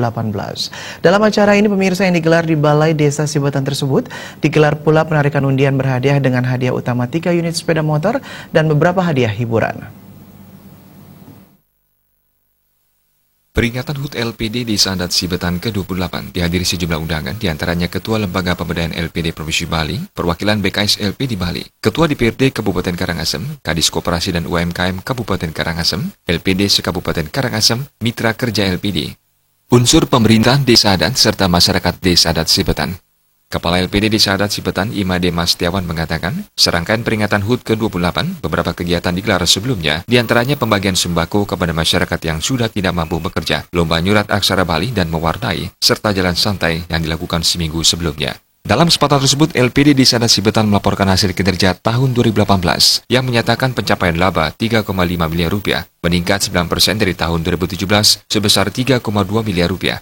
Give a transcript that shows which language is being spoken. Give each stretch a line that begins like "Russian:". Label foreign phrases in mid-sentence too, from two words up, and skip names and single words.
Indonesian: Dalam acara ini pemirsa yang digelar di Balai Desa Sibatan tersebut, digelar pula penarikan undian berhadiah dengan hadiah utama 3 unit sepeda motor dan beberapa hadiah hiburan. Peringatan HUT LPD Desa Adat Sibatan ke-28 dihadiri sejumlah undangan, diantaranya Ketua Lembaga Pemberdayaan LPD Provinsi Bali, perwakilan BKS LPD Bali, Ketua DPRD Kabupaten Karangasem, Kadis Koperasi dan UMKM Kabupaten Karangasem, LPD Sekabupaten Karangasem, Mitra Kerja LPD, unsur pemerintah Desa Adat serta masyarakat Desa Adat Sibatan. Kepala LPD Desa Adat Sibatan Imade Mastiawan mengatakan, serangkaian peringatan HUT ke-28, beberapa kegiatan digelar sebelumnya, diantaranya pembagian sembako kepada masyarakat yang sudah tidak mampu bekerja, lomba nyurat aksara Bali dan mewarnai, serta jalan santai yang dilakukan seminggu sebelumnya. Dalam kesempatan tersebut, LPD Desa Adat Sibatan melaporkan hasil kinerja tahun 2018 yang menyatakan pencapaian laba 3,5 miliar rupiah, meningkat 9% dari tahun 2017 sebesar 3,2 miliar rupiah.